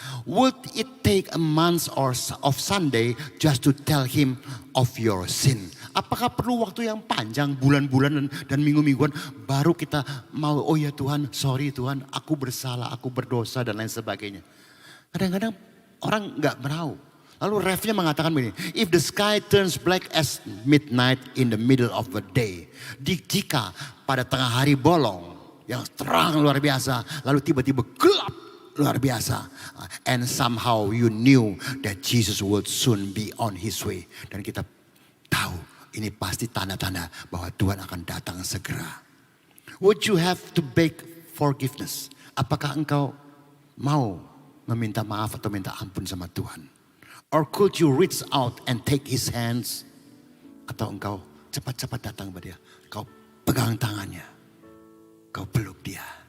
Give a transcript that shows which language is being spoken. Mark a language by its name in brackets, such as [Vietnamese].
[English] Would it take a month of Sunday just to tell him of your sin? [Indonesian] Apakah perlu waktu yang panjang, bulan-bulan dan minggu-mingguan, baru kita mau, oh ya Tuhan, sorry Tuhan, aku bersalah, aku berdosa dan lain sebagainya. Kadang-kadang orang gak mau. Lalu refnya mengatakan begini, [English] if the sky turns black as midnight in the middle of the day. [Indonesian] Jika pada tengah hari bolong, yang terang luar biasa, lalu tiba-tiba gelap luar biasa. [English] And somehow you knew that Jesus would soon be on his way. [Indonesian] Dan kita tahu ini pasti tanda-tanda bahwa Tuhan akan datang segera. [English] Would you have to beg forgiveness? [Indonesian] Apakah engkau mau meminta maaf atau minta ampun sama Tuhan? [English] Or could you reach out and take his hands? [Indonesian] Atau engkau cepat-cepat datang kepada dia, kau pegang tangannya, kau peluk dia.